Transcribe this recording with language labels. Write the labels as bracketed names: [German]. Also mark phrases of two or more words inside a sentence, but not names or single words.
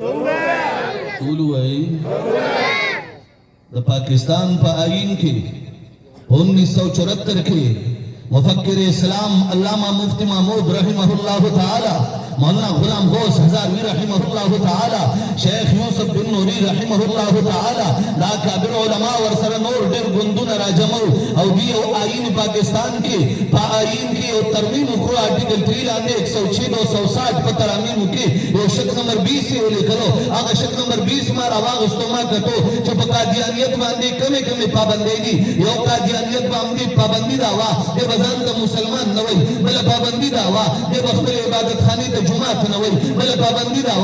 [Pashto] د پاکستان په آئین کې 1974 کې مفکر اسلام علامہ مفتی محمود [Arabic] رحمہ اللہ تعالی [Pashto] مولانا غلام غوث ہزاروی [Arabic] رحمہ اللہ تعالی [Pashto] شیخ یوسف بن نوری [Arabic] رحمہ اللہ تعالی [Pashto] دا کابر علماء ورسره نور ډېر ګوندونه راجمعو او دی یو آئین پاکستان کې په آئین کې یو ترمیم وکړو آرټیکل 3 لاندې 106 260 په ترامیم کې یو شک نمبر 20 یې ولیکلو هغه شک نمبر 20 ما راواغستو ما کتو چې په قادیانیت باندې کمې پابندۍ دي یو قادیانیت باندې پابندي دا وه ځان ته مسلمان نه وای بله پابندي دا وه دی به خپلې عبادتخانې ته جومات نه وای بله پابندي دا